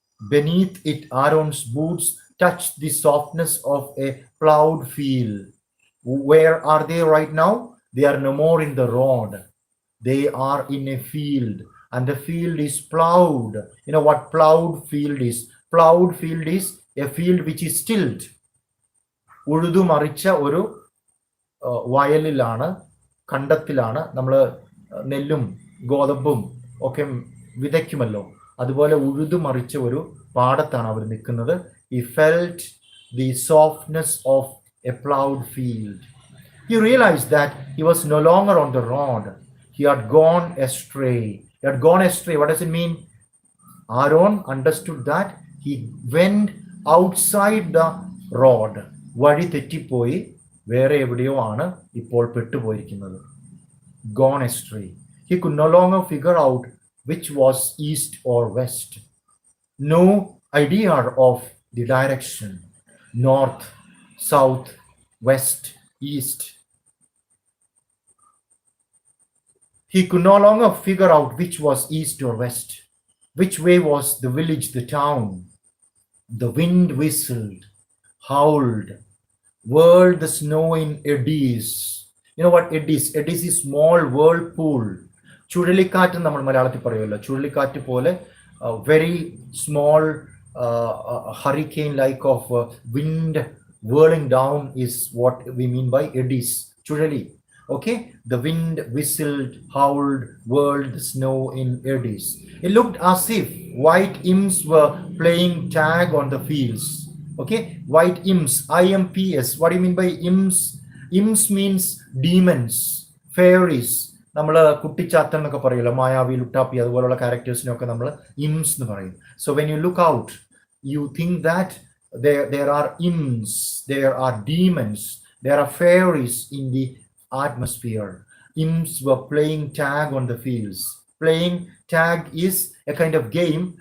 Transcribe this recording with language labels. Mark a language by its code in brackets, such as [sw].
[en] Beneath it, Aaron's boots touched the softness of a plowed field. Where are they right now? They are no more in the road. They are in a field, and the field is plowed. You know what plowed field is? Plowed field is a field which is tilled. [ml] ഉഴുതു മറിച്ച ഒരു വയലിലാണ്, കണ്ടത്തിലാണ് നമ്മൾ നെല്ലും ഗോതമ്പും ഒക്കെ വിതയ്ക്കുമല്ലോ. അതുപോലെ ഉഴുതു മറിച്ച ഒരു പാടത്താണ് അവർ നിൽക്കുന്നത്. [en] He felt the softness of a plowed field. He realized that he was no longer on the road. He had gone astray. He had gone astray. What does it mean? Aaron understood that he went outside the road. [ml] വഴി തെറ്റിപ്പോയി വേറെ എവിടെയോ ആണ് ഇപ്പോൾ പെട്ടുപോയിരിക്കുന്നത്. [en] Gone astray. He could no longer figure out which was east or west. No idea of the direction. North, south, west, east. He could no longer figure out which was east or west. Which way was the village, the town? The wind whistled, howled, whirled the snow in eddies. You know what eddies? Eddies is small whirlpool. [ml] ചുഴലിക്കാറ്റ് നമ്മൾ മലയാളത്തിൽ പറയുമല്ലോ. ചുഴലിക്കാറ്റ് പോലെ [en] very small hurricane like of wind whirling down is what we mean by eddies. [ml] ചുഴലി. [en] Okay, the wind whistled, howled, whirled the snow in eddies. It looked as if white imps were playing tag on the fields. Okay, white imps, imps. What do you mean by imps? Imps means demons, fairies. [ml] നമ്മൾ കുട്ടിച്ചാത്തൻ എന്നൊക്കെ പറയല്ലോ, മായാവി, ലുട്ടാപ്പി അതുപോലുള്ള ക്യാരക്ടേഴ്സിനൊക്കെ നമ്മൾ ഇംസ് എന്ന് പറയും. [en] So when you look out, you think that there are imps, there are demons, there are fairies in the atmosphere. Imps were playing tag on the fields. Playing tag is a kind of game.